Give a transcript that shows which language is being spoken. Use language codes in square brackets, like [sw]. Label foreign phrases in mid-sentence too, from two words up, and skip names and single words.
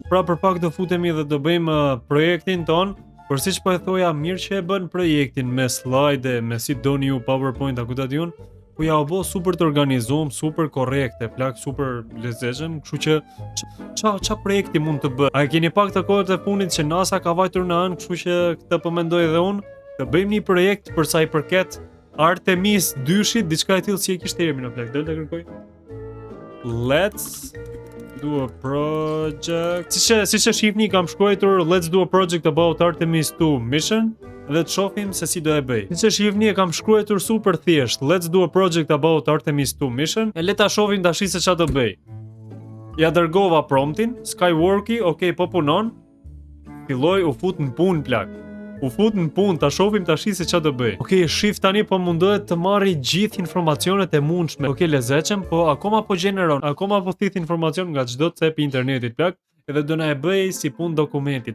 [sq] Pra për pak do futemi dhe do bëjmë projektin ton, por siç po e thoja, mirë që e bën projektin me slide, me si doni ju PowerPoint, ku ta di unë, po ja u bë super të organizuar, super korrekte, plak super lezetshëm, kështu që ça projekti mund të bëj. A keni pak të kohët e fundit që NASA ka vajtur në anë, kështu që këtë po mendoj edhe unë, të bëjmë një projekt për sa i përket Artemis 2-shit, diçka e tillë si e kishte emrin në plak, del ta kërkoj. [en] Let's do a project. [sq] Siç e shihni kam shkruar [en] Let's do a project about Artemis 2 mission [sq] dhe të shohim se si do e bëj. Siç e shihni e kam shkruar super thjesht. [en] Let's do a project about Artemis 2 mission. [sq] E le ta shohim tash se ç'a do bëj. Ja dërgova promptin, Skyworki, okay, po punon. Filloi u fut në punë plak. U fut në punë, ta shohim tash se ç'a do bëj. Okej, shif tani po mundohet të marrë gjithë informacionet e mundshme. Okej, lezetshëm, po akoma po gjeneron, akoma po thith informacion nga çdo cep i internetit plak, edhe do na e bëj si punë dokumenti.